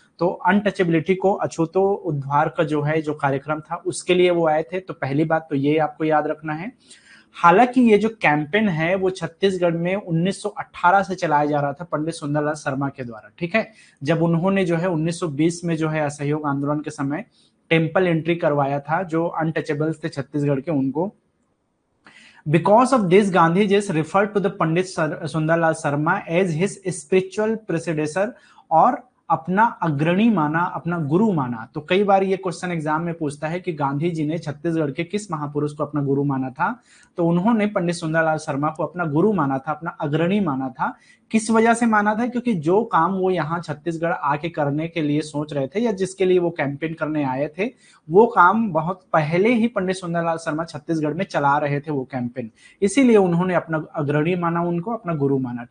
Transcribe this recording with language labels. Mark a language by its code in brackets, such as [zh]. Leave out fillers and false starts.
[hi] तो अनटचेबिलिटी को, अछूतो उद्धार का जो है जो कार्यक्रम था उसके लिए वो आए थे। तो पहली बात तो ये आपको याद रखना है। हालांकि ये जो कैंपेन है वो छत्तीसगढ़ में 1918 से चलाया जा रहा था पंडित सुंदरलाल शर्मा के द्वारा, ठीक है। जब उन्होंने जो है 1920 में जो है असहयोग आंदोलन के समय टेम्पल एंट्री करवाया था, जो अनटचेबल्स थे छत्तीसगढ़ के उनको [en] Because of this, Gandhi just referred to the Pandit Sundarlal Sarma as his spiritual predecessor [hi] और अपना अग्रणी माना, अपना गुरु माना। तो कई बार ये क्वेश्चन एग्जाम में पूछता है कि गांधी जी ने छत्तीसगढ़ के किस महापुरुष को अपना गुरु माना था। तो उन्होंने पंडित सुंदरलाल शर्मा को अपना गुरु माना था, अपना अग्रणी माना था। किस वजह से माना था? क्योंकि जो काम वो यहाँ छत्तीसगढ़ आके करने के लिए सोच रहे थे या जिसके लिए वो कैंपेन करने आए थे, वो काम बहुत पहले ही पंडित सुंदरलाल शर्मा छत्तीसगढ़ में चला रहे थे वो कैंपेन, इसीलिए उन्होंने अपना अग्रणी माना, उनको अपना गुरु माना।